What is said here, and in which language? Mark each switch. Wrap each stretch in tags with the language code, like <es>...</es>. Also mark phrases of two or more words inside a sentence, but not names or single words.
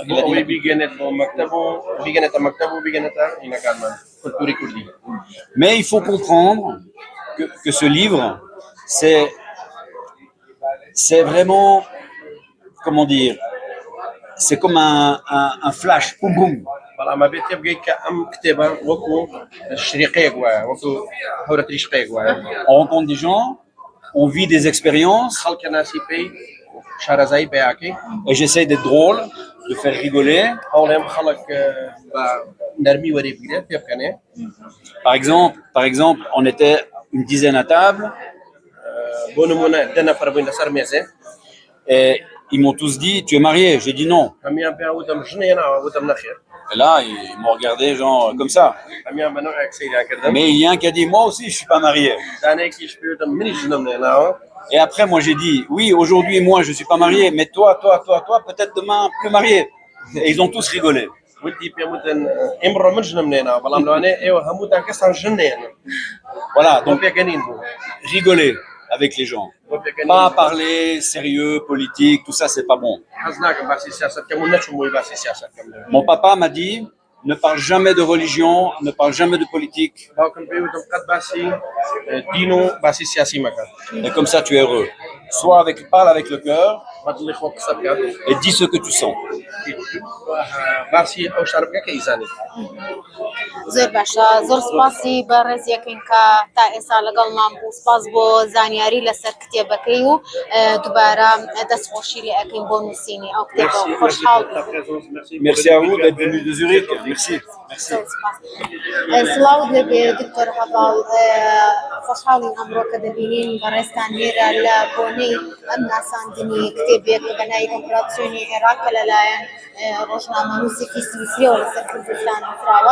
<fr>Il a dit mais il faut comprendre que ce livre, c'est vraiment, comment dire, c'est comme un flash, boum boum.</fr> <ckb>بەڵام ئەبێت تێبگەیت کە ئەم کتێبە وەکو شریقەیەک وایە وەکو هەورە تریشقەیەک وایە</ckb> <fr>On rencontre des gens, on vit des expériences</fr> <ckb>خەڵکە ناسی پێی شارەزایی بەیاکەی</ckb> <fr>et j'essaie d'être drôle, de faire rigoler.</fr> <ckb>هەوڵێم خەڵک بە نەرمی وەری بگرێت پێ بکەنێ.</ckb> <fr>Par exemple, on était une dizaine à table</fr> <ckb>بۆ نمونە دە نەفەر بووین لەسەر مێزێ</ckb> <fr>et ils m'ont tous dit tu es marié. J'ai dit non.</fr> <ckb>هەمیان پێیان وتم ژنێناوە وتم نەخێر.</ckb> <fr>Et là, ils m'ont regardé genre comme ça.</fr> <ckb>هەمیان بە نوعێک سەیران کردم.</ckb> <fr>Mais il y a un qui a dit moi aussi je suis pas marié.</fr> <ckb>دانەیەکیش پێ وتم منیش ژنم نێناوە.</ckb> <fr>Et après moi j'ai dit oui aujourd'hui moi je suis pas marié mais toi peut-être demain plus marié. Et ils ont tous rigolé.</fr> <ckb>وتی پێم وتن ئێمڕۆ من ژنم نێناوە بەڵام لەوانەیە ئێوە هەمووتان کەسان ژن نێنن.</ckb> <fr>Voilà</fr> <ckb>بۆ</ckb> <fr>donc</fr> <ckb>پێکەنین بوو.</ckb> <fr>rigoler avec les gens. Pas parler sérieux, politique, tout ça c'est pas bon.</fr> <ckb>حەز ناکەم باسی سیاسەت کەم و نەچوم بۆی باسی سیاسەت کەم لێ.</ckb> <fr>Mon papa m'a dit ne parle jamais de religion, ne parle jamais de politique</fr> <ckb>باوکم پێی وتم قەت باسی دین و باسی سیاسی مەکە.</ckb> <fr>et comme ça tu es heureux. Parle avec le cœur</fr> <ckb>بە دڵی خۆ قسە بکە.</ckb> <fr>et dis ce que tu sens.</fr> <ckb>باسی ئەو شار بکە کە ئیزانی. زۆر باشە زۆر سپاسی بە ڕێزیەکەین کە تا ئێستا لەگەڵمان بوو سپاس بۆ زانیاری لەسەر کتێبەکەی و دووبارە دەستخۆشی لێ ئەەکەین بۆ نووسینی ئەو کتێبە خۆشحاڵ</ckb> <fr>Merci à vous d'être venu de Zurich. Merci.</fr> <ckb>سڵاو دەبێ دکتۆر هەڤاڵ خۆشحاڵین ئەمڕۆ کە دەبینین بەڕێستان لێرە لە بۆنەی ئەم ناساندنی کتێبێک بە ناوی ئۆپراسیۆنی عێراق کە لەلایەن ڕۆژنامەنووسێکی سویسریەوە لەسەر کوردستان نووسراوە.</ckb>